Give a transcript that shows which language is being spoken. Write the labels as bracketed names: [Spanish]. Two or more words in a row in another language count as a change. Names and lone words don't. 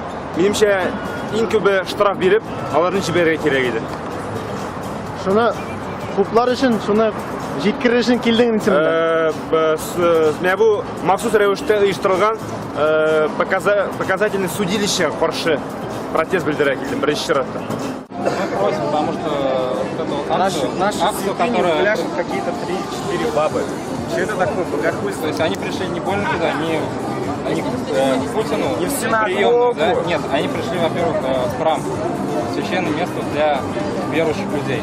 [Tatar] Минемчә, иң күбе штраф биреп, аларны җибәрергә кирәк иде. Шуны хуплар өчен, шуны җиткерер өчен килдең инде. Менә бу махсус рәвештә оештырылган [Russian] показательный судилище [Tatar] каршы протест белдерә килдем беренче чиратта. [Russian] Мы просим, потому что Наши которая... пляшут какие-то 3-4 бабы. Что это такое богохульство? То есть они пришли не больно туда, они к Путину. Не в синагогу. Приемную, да? Нет, они пришли, во-первых, в храм, священное место для верующих людей.